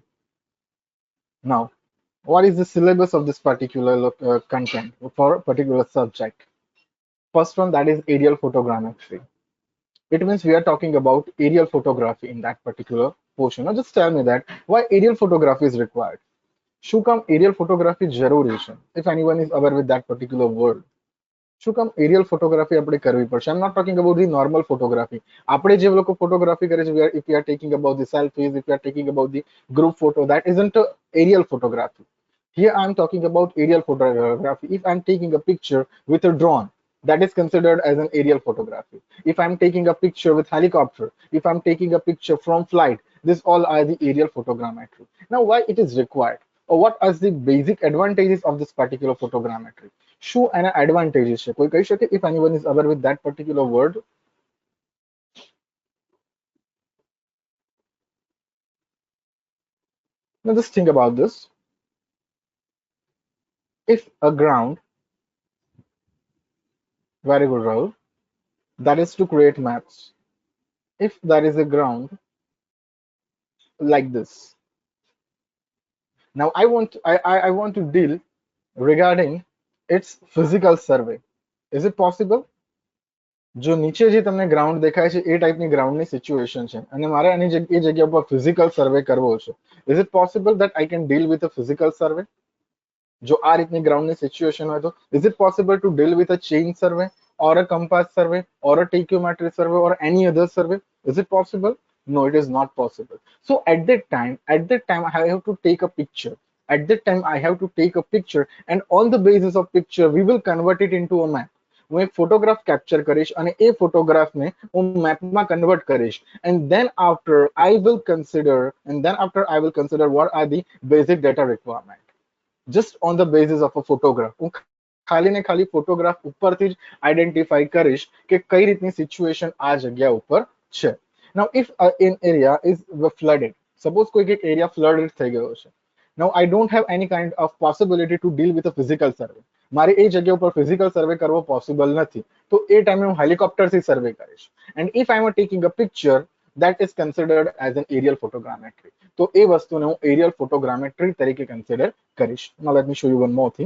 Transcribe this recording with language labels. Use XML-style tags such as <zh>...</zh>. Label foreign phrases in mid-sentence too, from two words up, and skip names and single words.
<en>Now, what is the syllabus of this particular content for a particular subject? First one, that is aerial photogrammetry. It means we are talking about aerial photography in that particular portion. Now just tell me that why aerial photography is required.</en> <gu>શું કામ</gu> <en>aerial photography</en> <gu>જરૂરી છે?</gu> <en>If anyone is aware with that particular word.</en> <gu>શું કામ</gu> <en>aerial photography</en> <gu>આપણે કરવી પડશે?</gu> <en>I'm not talking about the normal photography.</en> <gu>આપણે જે લોકો ફોટોગ્રાફી કરે છે,</gu> <en>if we are taking about the selfies, if we are taking about the group photo, that isn't a aerial photography. Here I'm talking about aerial photography. If I'm taking a picture with a drone, that is considered as an aerial photography. If I'm taking a picture with helicopter, if I'm taking a picture from flight, this all are the aerial photogrammetry. Now, why it is required? Or what are the basic advantages of this particular photogrammetry? શું એના advantages છે? કોઈ કહી શકે? If anyone is aware with that particular word. Now just think about this. If a ground, very good Rahul, that is to create maps. If there is a ground like this, now I want to deal regarding its physical survey. Is it possible?</en> <gu>જો નીચે જે તમને ગ્રાઉન્ડ દેખાય છે એ ટાઈપની ગ્રાઉન્ડની સિચ્યુએશન છે અને મારે આની એ જગ્યા પર</gu> <en>physical survey</en> <gu>કરવો છે.</gu> <en>Is it possible that I can deal with a physical survey?</en> <gu>જો આ રીતની ગ્રાઉન્ડની સિચ્યુએશન હોય તો</gu> <en>is it possible to deal with a chain survey or a compass survey or a tachometry survey or any other survey? Is it possible? No, it is not possible. So at that time I have to take a picture. At that time I have to take a picture, and on the basis of picture we will convert it into a map.</en> <gu>હું એક</gu> <en>photograph capture</en> <gu>કરીશ અને એ ફોટોગ્રાફને હું મેપમાં કન્વર્ટ કરીશ,</gu> <en>and then after I will consider what are the basic data requirement just on the basis of a photograph.</en> <gu>હું ખાલી ને ખાલી ફોટોગ્રાફ ઉપરથી જ આઈડેન્ટિફાઈ કરીશ કે કઈ રીતની સિચ્યુએશન આ જગ્યા ઉપર છે.</gu> <en>Now if an area is flooded, suppose</en> <gu>કોઈ એક એરિયા flooded થઈ ગયો છે,</gu> <en>now I don't have any kind of possibility to deal with a physical survey.</en> <gu>મારે એ જગ્યા ઉપર</gu> <en>physical survey</en> <gu>કરવો possible નથી, તો એ ટાઈમે હું હેલિકોપ્ટરથી સર્વે કરીશ.</gu> <en>And if I am taking a picture, that is considered as an aerial photogrammetry.</en> <gu>તો એ વસ્તુને હું</gu> <en>aerial photogrammetry</en> <gu>તરીકે consider કરીશ.</gu> <en>Now let me show you one more thing.</en>